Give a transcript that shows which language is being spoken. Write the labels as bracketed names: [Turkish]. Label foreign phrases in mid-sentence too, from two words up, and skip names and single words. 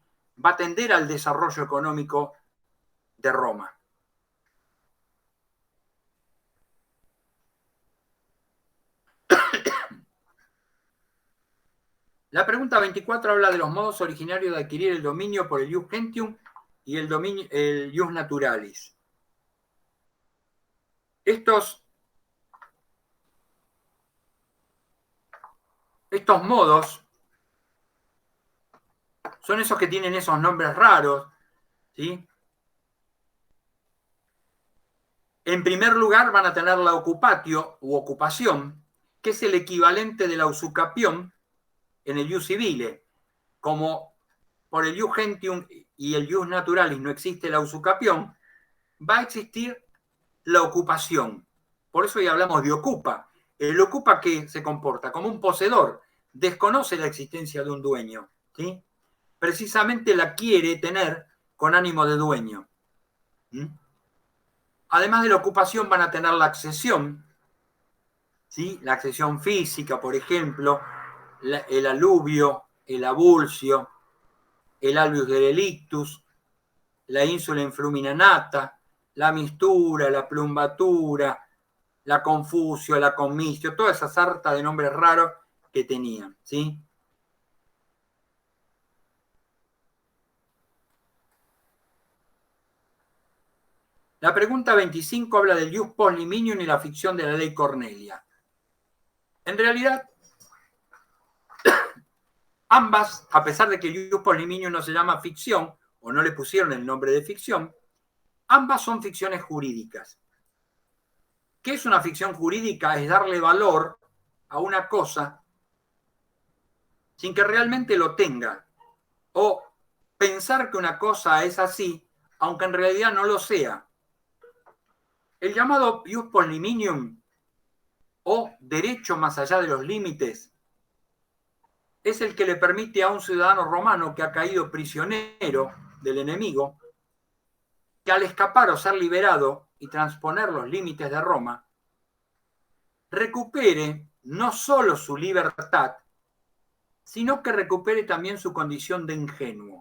[Spanish] Va a tender al desarrollo económico de Roma. La pregunta 24 habla de los modos originarios de adquirir el dominio por el [Latin] ius gentium [Spanish] y el [Latin] ius naturalis. [Spanish] Estos modos son esos que tienen esos nombres raros, ¿sí? En primer lugar van a tener la occupatio u ocupación, que es el equivalente de la usucapión en el [Latin] ius civile. [Spanish] Como por el [Latin] ius gentium [Spanish] y el [Latin] ius naturalis [Spanish] no existe la usucapión, va a existir la ocupación. Por eso ya hablamos de ocupa. El ocupa que se comporta como un poseedor, desconoce la existencia de un dueño, ¿sí? Precisamente la quiere tener con ánimo de dueño. Además de la ocupación van a tener la accesión, ¿sí? La accesión física, por ejemplo, el aluvio, el abulcio, el [Latin] albius derelictus, [Spanish] la [Latin] insula influminanata, [Spanish] la mistura, la plumbatura, la confusio, la comistio, toda esa sarta de nombres raros que tenían, ¿sí? La pregunta 25 habla del [Latin] ius post liminium [Spanish] y la ficción de la ley Cornelia. En realidad, ambas, a pesar de que el [Latin] ius post liminium [Spanish] no se llama ficción, o no le pusieron el nombre de ficción, ambas son ficciones jurídicas. ¿Qué es una ficción jurídica? Es darle valor a una cosa sin que realmente lo tenga, o pensar que una cosa es así, aunque en realidad no lo sea. El llamado [Latin] ius post liminium, [Spanish] o derecho más allá de los límites, es el que le permite a un ciudadano romano que ha caído prisionero del enemigo, que al escapar o ser liberado y transponer los límites de Roma, recupere no solo su libertad, sino que recupere también su condición de ingenuo.